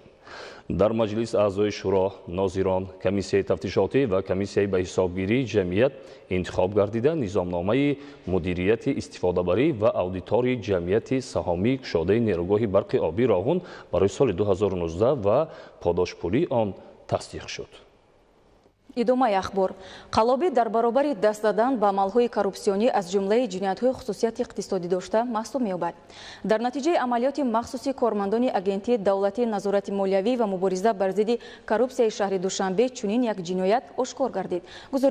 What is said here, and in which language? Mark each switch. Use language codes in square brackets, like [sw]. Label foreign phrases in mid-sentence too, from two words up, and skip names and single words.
[fa] در مجلس اعضای شورا ناظران کمیسیه تفتیشاتی و کمیسیه به حسابگیری جمعیت انتخاب گردیده نظامنامه مدیریت استفاده‌بری و اودیتوری جمعیت سهامی کشاده نیروگاه برق آبی راغون برای سال 2019 و پاداش پولی آن تصدیق شد. [tg] идомаи ахбор қалобӣ дар баробари даст задан ба амалҳои коррупсионӣ аз ҷумлаи ҷиноятҳои хусусияти иқтисодӣ дошта маҳсуб меёбад. дар натиҷаи амалиёти махсуси кормандони агентии давлати назорати молиявӣ ва мубориза бар зидди коррупсияи шаҳри душанбе чунин як ҷиноят ошкор гардид.